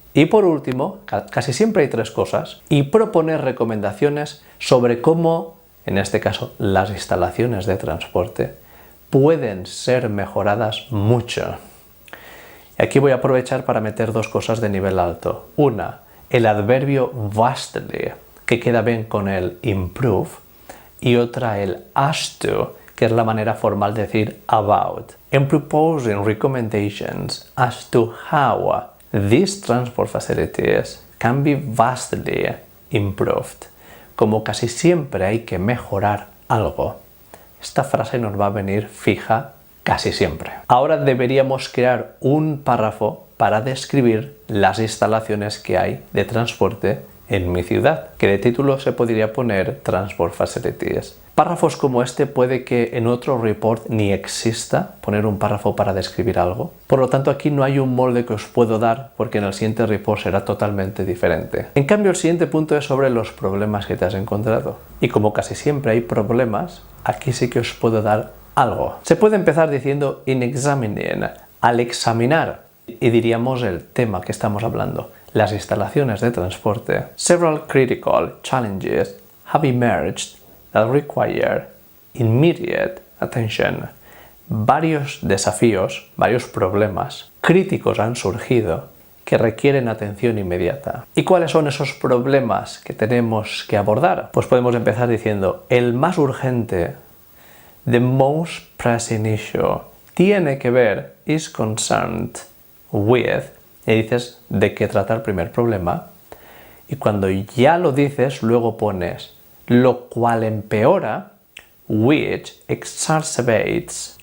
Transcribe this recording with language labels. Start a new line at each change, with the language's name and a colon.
Spanish: Y por último, casi siempre hay 3 cosas, y proponer recomendaciones sobre cómo, en este caso, las instalaciones de transporte pueden ser mejoradas mucho. Y aquí voy a aprovechar para meter 2 cosas de nivel alto. Una, el adverbio vastly, que queda bien con el improve, y otra el as to, que es la manera formal de decir about.
English: In proposing recommendations as to how these transport facilities can be vastly improved.
Spanish: Como casi siempre hay que mejorar algo, esta frase nos va a venir fija casi siempre. Ahora deberíamos crear un párrafo para describir las instalaciones que hay de transporte en mi ciudad, que de título se podría poner Transport Facilities. Párrafos como este puede que en otro report ni exista poner un párrafo para describir algo. Por lo tanto, aquí no hay un molde que os puedo dar porque en el siguiente report será totalmente diferente. En cambio, el siguiente punto es sobre los problemas que te has encontrado. Y como casi siempre hay problemas, aquí sí que os puedo dar algo. Se puede empezar diciendo
English: in examining,
Spanish: al examinar, y diríamos el tema que estamos hablando, las instalaciones de transporte.
English: Several critical challenges have emerged that require immediate attention.
Spanish: Varios desafíos, varios problemas críticos han surgido que requieren atención inmediata. ¿Y cuáles son esos problemas que tenemos que abordar? Pues podemos empezar diciendo, el más urgente,
English: the most pressing issue,
Spanish: tiene que ver,
English: is concerned with,
Spanish: y dices de qué trata el primer problema, y cuando ya lo dices, luego pones lo cual empeora,
English: which exacerbates.